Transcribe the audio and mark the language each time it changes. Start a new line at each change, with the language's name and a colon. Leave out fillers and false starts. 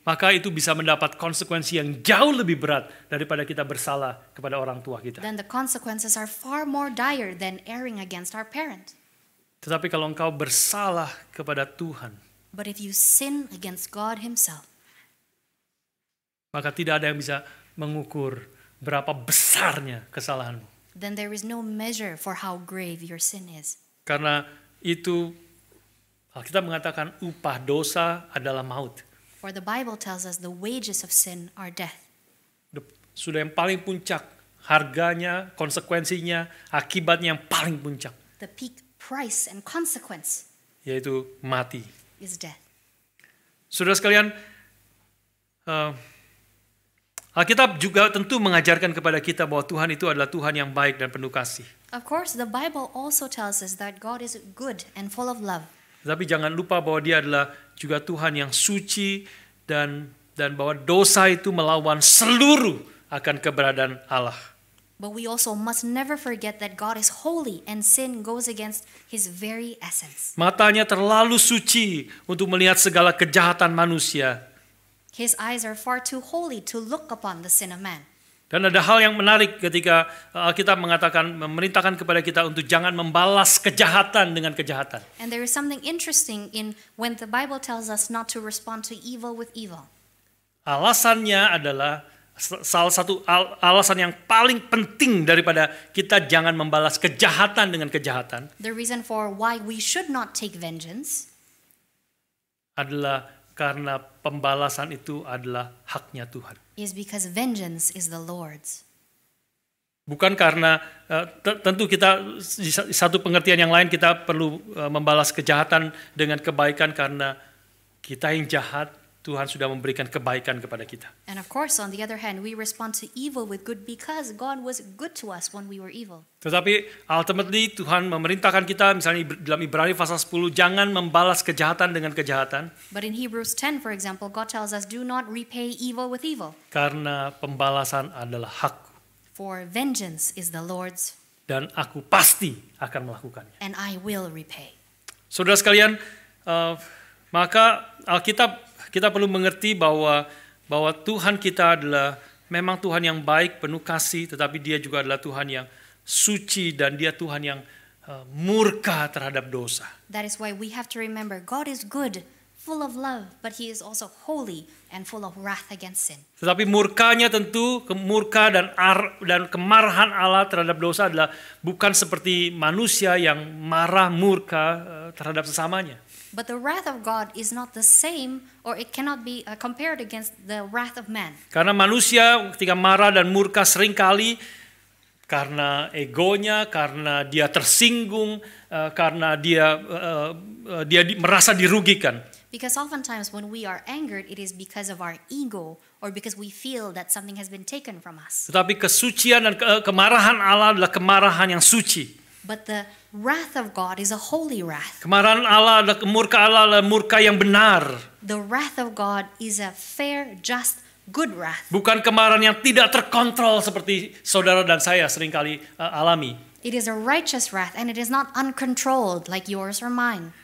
Indonesian: maka itu bisa mendapat konsekuensi yang jauh lebih berat daripada kita bersalah kepada orang tua kita.
English: Then the consequences are far more dire than erring against our parent.
Indonesian: Tetapi kalau engkau bersalah kepada Tuhan,
English: but if you sin against God himself,
Indonesian: maka tidak ada yang bisa mengukur berapa besarnya kesalahanmu.
English: Then there is no measure for how grave your sin is.
Indonesian: Karena itu Alkitab mengatakan upah dosa adalah maut.
English: For the Bible tells us the wages of sin are death.
Indonesian: Sudah yang paling puncak, harganya, konsekuensinya, akibatnya yang paling puncak.
English: The peak price and consequence,
Indonesian: yaitu mati,
English: is death.
Indonesian: Saudara sekalian, Alkitab juga tentu mengajarkan kepada kita bahwa Tuhan itu adalah Tuhan yang baik dan penuh kasih.
English: Of course, the Bible also tells us that God is good and full of love.
Indonesian: Tapi jangan lupa bahwa Dia adalah juga Tuhan yang suci dan dan bahwa dosa itu melawan seluruh akan keberadaan Allah.
English: But we also must never forget that God is holy and sin goes against his very essence.
Indonesian: Matanya terlalu suci untuk melihat segala kejahatan manusia.
English: His eyes are far too holy to look upon the sin of man.
Indonesian: Dan ada hal yang menarik ketika Alkitab memerintahkan kepada kita untuk jangan membalas kejahatan dengan kejahatan.
English: And there is something interesting in when the Bible tells us not to respond to evil with evil.
Indonesian: Alasannya adalah salah satu alasan yang paling penting daripada kita jangan membalas kejahatan dengan kejahatan.
English: The reason for why we should not take vengeance
Indonesian: adalah karena pembalasan itu adalah haknya Tuhan.
English: is because vengeance is the Lord's.
Indonesian: Bukan karena tentu kita di satu pengertian yang lain kita perlu membalas kejahatan dengan kebaikan karena kita yang jahat, Tuhan sudah memberikan kebaikan kepada kita.
English: And of course, on the other hand, we respond to evil with good because God was good to us when we were evil.
Indonesian: Tetapi ultimately Tuhan memerintahkan kita misalnya dalam Ibrani pasal 10 jangan membalas kejahatan dengan kejahatan.
English: But in Hebrews 10, for example, God tells us, do not repay evil with evil.
Indonesian: Karena pembalasan adalah hakku.
English: For vengeance is the Lord's.
Indonesian: Dan aku pasti akan melakukannya.
English: And I will repay.
Indonesian: Saudara sekalian, maka Alkitab kita perlu mengerti bahwa Tuhan kita adalah memang Tuhan yang baik, penuh kasih, tetapi Dia juga adalah Tuhan yang suci dan Dia Tuhan yang murka terhadap dosa.
English: That is why we have to remember God is good, full of love, but He is also holy and full of wrath against sin.
Indonesian: Tetapi murkanya tentu murka dan kemarahan Allah terhadap dosa adalah bukan seperti manusia yang marah murka terhadap sesamanya.
English: But the wrath of God is not the same, or it cannot be compared against the wrath of man.
Indonesian: Karena manusia ketika marah dan murka seringkali karena egonya, karena dia tersinggung, karena dia merasa dirugikan.
English: Because oftentimes when we are angered, it is because of our ego, or because we feel that something has been taken from us.
Indonesian: Tetapi kesucian dan kemarahan Allah adalah kemarahan yang suci.
English: But the wrath of God is a holy wrath.
Indonesian: Kemarahan Allah adalah murka Allah adalah murka yang benar.
English: The wrath of God is a fair, just, good wrath.
Indonesian: Bukan kemarahan yang tidak terkontrol seperti saudara dan saya seringkali alami.
English: It is a righteous wrath, and it is not uncontrolled like yours or mine.